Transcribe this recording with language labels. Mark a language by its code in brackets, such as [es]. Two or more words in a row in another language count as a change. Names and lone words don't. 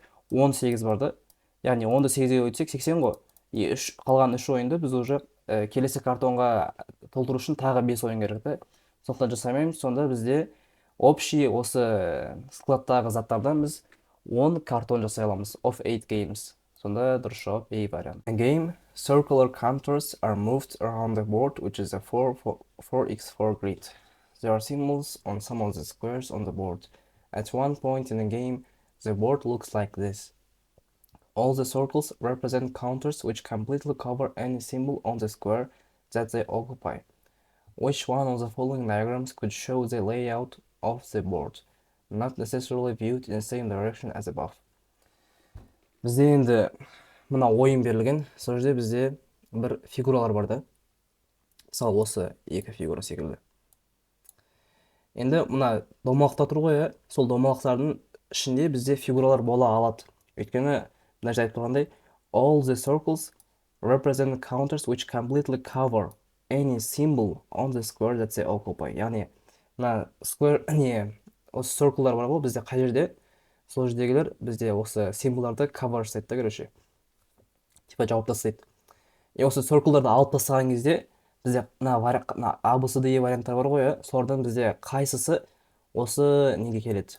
[kk] 18 бар да. Яғни 10-ды 8-ге өтсек 80 ғой. Қалған 3 ойынды біз уже келесі картонға толтыру үшін тағы 5 ойын керек та. Сондықтан жасамаймыз. Сонда бізде общий осы складтағы заттардан біз 10 картон жасай аламыз. [en] Of 8 games. [kk] Сонда дұрыс жауап A вариант. [en] A game, circular counters are moved around the board, which is a 4x4 grid. There are symbols on some of the squares on the board. At one point in the game, the board looks like this. All the circles represent counters which completely cover any symbol on the square that they occupy. Which one of the following diagrams could show the layout of the board, not necessarily viewed in the same direction as above? [kk] Бізде енді мына ойын берілген. Сол жерде бізде бір фигуралар бар да. Мысалы осы екі фигура секілді. Енді мына домалақта тұр ғой, сол домалақтардың ішінде бізде фигуралар бола алады. Өйткені мына жерде айтып тұрғандай, [en] all the circles represent counters which completely cover any symbol on the square that they occupy. [kk] Яғни мына square осы circle'лар бар ғой бізде қай жерде, сол жердегілер бізде осы символдарды cover жасайды да, короче. Типа жауап тастайды. Осы circle'ларды алып тастаған кезде бізде мына A, B, C, D варианттар бар ғой, солардан бізде қайсысы осы неге келеді?